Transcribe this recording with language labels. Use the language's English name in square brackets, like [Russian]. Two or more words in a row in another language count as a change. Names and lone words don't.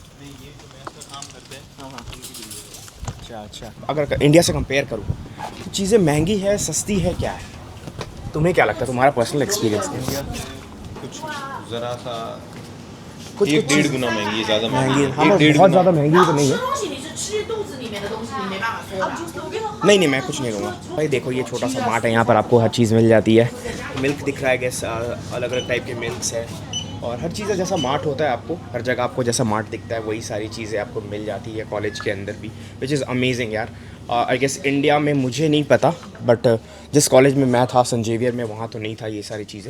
[Hindi] अच्छा अच्छा। अगर इंडिया से कंपेयर करूँ तो चीज़ें महंगी है सस्ती है, क्या है? तुम्हें क्या लगता है, तुम्हारा पर्सनल एक्सपीरियंस? कुछ ज़रा सा कुछ 1-1.5 गुना महंगी है, ज़्यादा महंगी है, हाँ, 1-1.5 बहुत गुना। ज़्यादा महंगी तो नहीं है। [Chinese] 东西你是吃肚子里面的东西，你没办法说的。 [Hindi] नहीं मैं कुछ नहीं लूँगा भाई। देखो ये छोटा सा मार्ट है, यहाँ पर आपको हर चीज़ मिल जाती है। मिल्क दिख रहा है, गैस अलग अलग टाइप के मिल्क्स है, और हर चीज़ जैसा मार्ट होता है आपको हर जगह आपको जैसा मार्ट दिखता है वही सारी चीज़ें आपको मिल जाती है कॉलेज के अंदर भी, [English] which is amazing [Hindi] यार। [English] I guess [Hindi] इंडिया में मुझे नहीं पता, बट जिस कॉलेज में मैं था सेंट जेवियर में, वहाँ तो नहीं था ये सारी चीज़ें।